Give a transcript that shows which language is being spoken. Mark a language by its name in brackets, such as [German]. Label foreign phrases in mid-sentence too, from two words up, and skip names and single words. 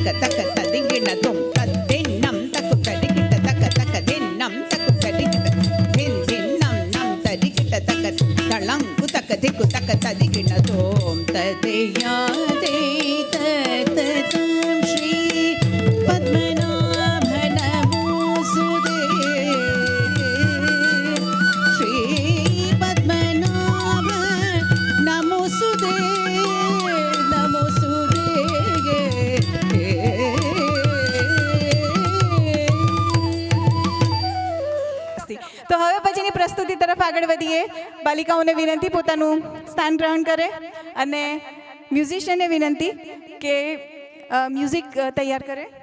[Sanskrit] ತಕ ತದಿಂಗಿಣ ತುಂ ತದ್ದಿನ್ನಂ ತಕ್ಕು ತಡಿಕಿಟ ತಕ ತಕ ದಿನ್ನಂ ತಕ್ಕು ತಡಿಕಿಟ ದಿನ್ ದಿನ್ನಂ ನಂ ತಡಿಕಿಟ ತಕ ತಳಂಕು ತಕ ದಿಕ್ಕು ತಕ ತದಿಗಿಣ ತೋಂ ತದೆಯಾದೆ ತತಂ ಶ್ರೀ ಪದ್ಮನಾಭ ನಮೋಸುದೆ ಶ್ರೀ ಪದ್ಮನಾಭ ನಮೋಸುದೆ ನಮೋಸುದೆ [Gujarati] તો હવે પછીની પ્રસ્તુતિ તરફ આગળ વધીએ. બાલિકાઓને વિનંતી પોતાનું સ્થાન ગ્રહણ કરે અને મ્યુઝિશિયનને વિનંતી કે મ્યુઝિક તૈયાર કરે.